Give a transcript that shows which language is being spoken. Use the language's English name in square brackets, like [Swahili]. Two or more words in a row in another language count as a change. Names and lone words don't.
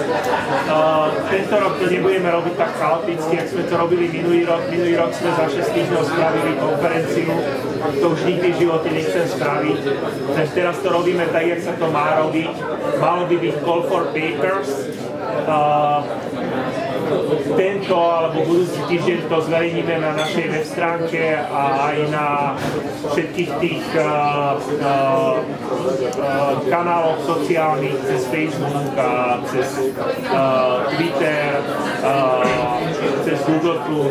[Slovak] Tento rok to nebudeme robiť tak chaoticky, ak sme to robili minulý rok. Minulý rok sme za 6 týždňov spravili konferenciu. To už nikdy v živote nechcem spraviť. Takže teraz to robíme tak, jak sa to má robiť. Malo by byť [English] call for papers. [Slovak] Tento alebo budúci týždeň to zverejníme na našej web stránke a aj na všetkých tých kanáloch sociálnych, cez Facebook a cez Twitter, cez Google+.